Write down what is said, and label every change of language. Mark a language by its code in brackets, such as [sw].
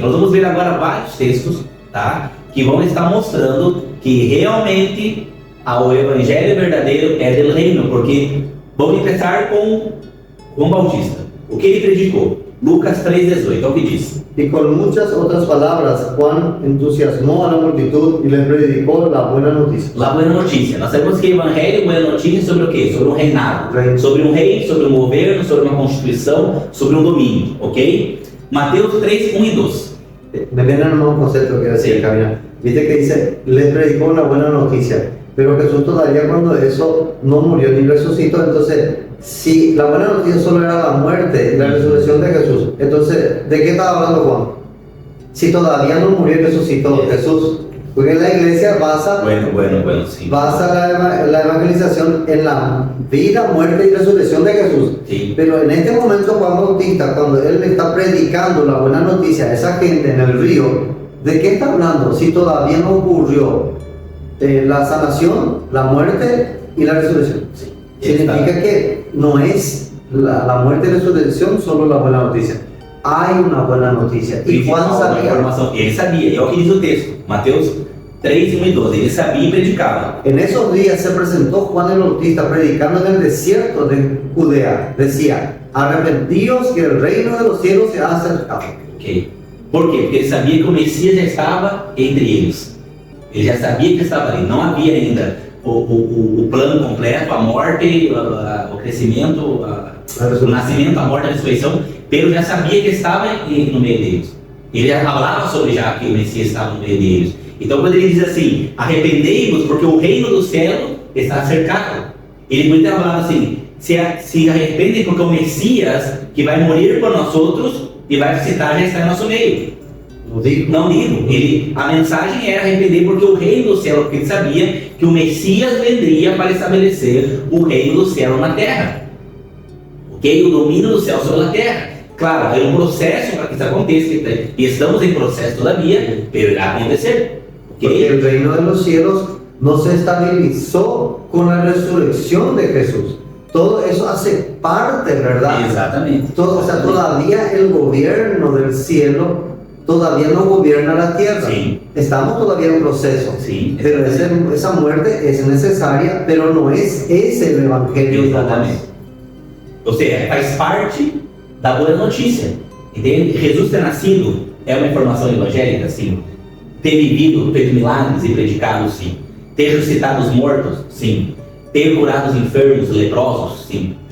[pt] Nós vamos ver agora vários textos, tá? Que vão estar mostrando que realmente o evangelho verdadeiro é do reino, porque vamos começar com João Bautista. O que ele predicou? Lucas 3,18. Olha o que diz. [es] Y con muchas otras palabras, Juan entusiasmó a la multitud y les predicó la buena noticia. [pt] La boa notícia. Nós sabemos que o evangelho é boa notícia sobre o quê? Sobre um reinado, Reino. sobre um rei, sobre um governo, sobre uma constituição, sobre um domínio, ok? Mateus 3, 1 e 2. [es] Me viene a un concepto que quiero decir, Sí. Camila. Viste que dice, les predicó una buena noticia. Pero Jesús todavía cuando eso no murió ni resucitó, entonces, si la buena noticia solo era la muerte y la resurrección de Jesús, entonces, ¿de qué estaba hablando Juan? Si todavía no murió y resucitó Jesús. Porque la iglesia Bueno, sim. basa la evangelización en la vida, muerte y resurrección de Jesús. Sí. Pero en este momento Juan Bautista, cuando él está predicando la buena noticia a esa gente en el río, ¿de qué está hablando? Si todavía no ocurrió la sanación, la muerte y la resurrección. Sí. Significa que no es la muerte y resurrección solo la buena noticia. Hay una buena noticia. Y Juan [pt] Principal [es] sabía. [pt] informação. Ele sabia, é o que diz o texto. Mateus 3, 1 e 12. Ele sabia e predicava. [es] En esos días se presentó Juan el Bautista predicando en el desierto de Judea. Decía, arrepentíos que el reino de los cielos se ha acercado. Ok? [pt] Por quê? Porque ele sabia que o Messias já estava entre eles. Ele já sabia que estava ali. Não havia ainda o plano completo, a morte, o crescimento, o nascimento, a morte, a ressurreição. Pedro já sabia que estava no meio deles. Ele já falava sobre já que o Messias estava no meio deles. Então quando ele diz assim, arrependei-vos porque o reino do céu está cercado. Ele muito falando assim, se arrependem porque o Messias que vai morrer por nós outros e vai ressuscitar já está em nosso meio. [es] Lo dijo. [pt] Não digo, a mensagem era arrepender porque o reino do céu, porque ele sabia que o Messias vendria para estabelecer o reino do céu na terra. Ok? O domínio do céu sobre a terra. Claro, é um processo para que isso aconteça, e estamos em processo todavia, pero irá acontecer. Porque Ok? [es] el reino de los cielos no se estabilizó con la resurrección de Jesús. Todo eso hace parte, ¿verdad? [pt] Exatamente. [es] Todo, o sea, todavía el gobierno del cielo todavía no gobierna la tierra. Sí. Estamos todavía en proceso. Sí, Pero esa muerte es necesaria, pero no es ese el evangelio. [pt] Exatamente. Ou seja, faz parte da boa notícia. Entende? Jesus ter nascido é uma informação evangélica, sim. Ter vivido, feito milagres e predicado, sim. Ter ressuscitado os mortos? Sim. Ter curado os enfermos, leprosos? Sim.